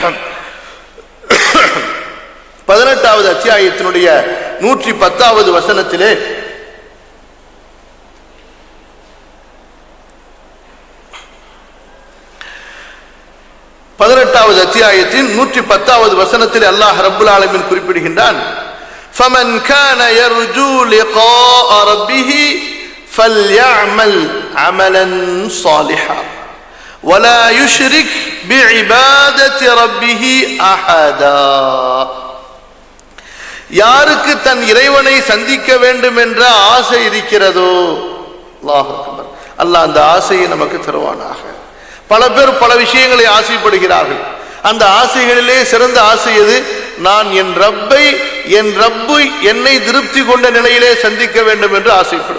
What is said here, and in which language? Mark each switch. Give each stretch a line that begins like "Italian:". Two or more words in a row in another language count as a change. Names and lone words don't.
Tamil: 18வது அத்தியாயத்தினுடைய 110வது வசனத்திலே அத்தியாயத்தின் 110வது வசனத்தில் அல்லாஹ்
Arabic: رب العالمين
Tamil: குறிப்பிடுகின்றான்,
Arabic: فَمَنْ كَانَ يَرْجُو لِقَاءَ رَبِّهِ فَلْيَعْمَلْ عَمَلًا صَالِحًا وَلَا يُشْرِكْ بِعِبَادَةِ رَبِّهِ أَحَدًا.
Tamil: யாருக்கு தன் இறைவனை சந்திக்க வேண்டும் என்ற ஆசை இருக்கிறதோ,
Arabic: الله أكبر,
Tamil: அல்லாஹ் அந்த ஆசையை நமக்கு தருவானாக. பல பேர் பல விஷயங்களை ஆசைப்படுகிறார்கள். அந்த ஆசைகளிலே சிறந்த ஆசை எது? நான் என் ரப்பு என்னை திருப்தி கொண்ட நிலையிலே சந்திக்க வேண்டும் என்று ஆசைப்படுவேன்.